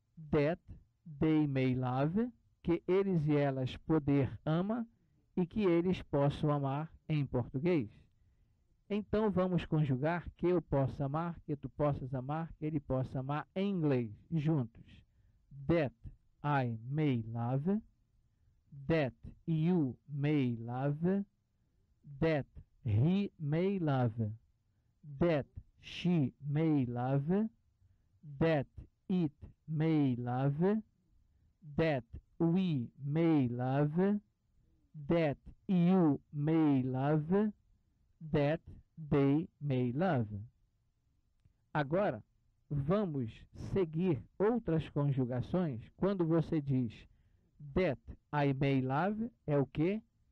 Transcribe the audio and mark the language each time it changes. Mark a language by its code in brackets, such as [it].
[en] That they may love, [pt] que eles e elas poder ama e que eles possam amar em português. Então vamos conjugar que eu possa amar, que tu possas amar, que ele possa amar em inglês, juntos. [en] That I may love, that you may love, that he may love, that she may love, that it may love, that we may love, that you may love, that they may love. [pt] Agora, vamos seguir outras conjugações. Quando você diz [en] that I may love, [pt] é o quê?